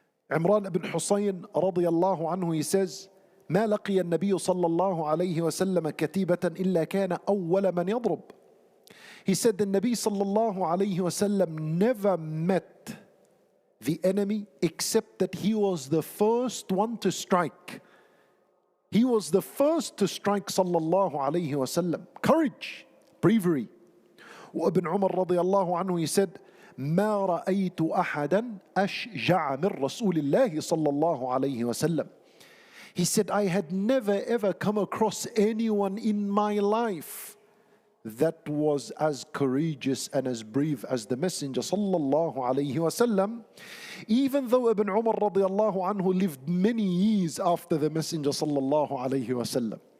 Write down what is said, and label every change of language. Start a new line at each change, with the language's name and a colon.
Arabic: Imran ibn Husayn radiyallahu anhu,
English: he says,
Arabic: ما لقي النبي صلى الله عليه وسلم كتيبة إلا كان أول من يضرب.
English: He said the Nabi sallallahu alayhi wasallam never met the enemy except that he was the first one to strike. He was the first to strike sallallahu alayhi wasallam. Courage, bravery.
Arabic: وابن عمر رضي الله عنه,
English: he said,
Arabic: ما رأيت أحدا أشجع من رسول الله صلى الله عليه وسلم.
English: He said, I had never ever come across anyone in my life that was as courageous and as brave as the Messenger sallallahu alayhi wasallam, even though Ibn Umar radiyallahu anhu lived many years after the Messenger sallallahu alayhi wasallam.